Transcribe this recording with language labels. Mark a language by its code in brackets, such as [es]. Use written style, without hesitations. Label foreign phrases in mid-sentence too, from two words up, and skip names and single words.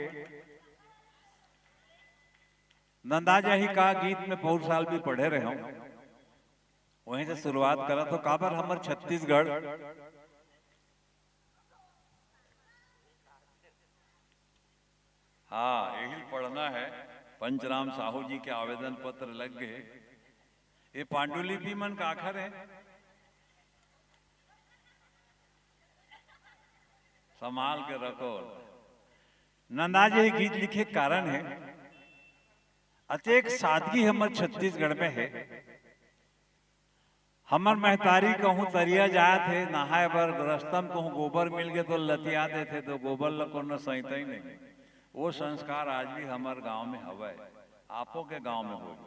[hne] नंदाजाही का गीत में बहुत साल भी पढ़े रहे हूं, वहीं से शुरुआत करा तो काबर हमर छत्तीसगढ़ हाँ यही पढ़ना है। पंचराम साहू जी के आवेदन पत्र लग गए। ये पांडुलिपि मन का आखर है, संभाल के रखो। नंदा जी गीत लिखे कारण है अतेक सादगी हमर छत्तीसगढ़ में है। हमर महतारी कहूँ तरिया जात है नहाए बर रस्तम कहूँ गोबर मिल गए तो लतिया देते तो गोबर ल कोनो सहिता ही नहीं। वो संस्कार आज भी हमार गांव में हवे, आपो के गांव में हो।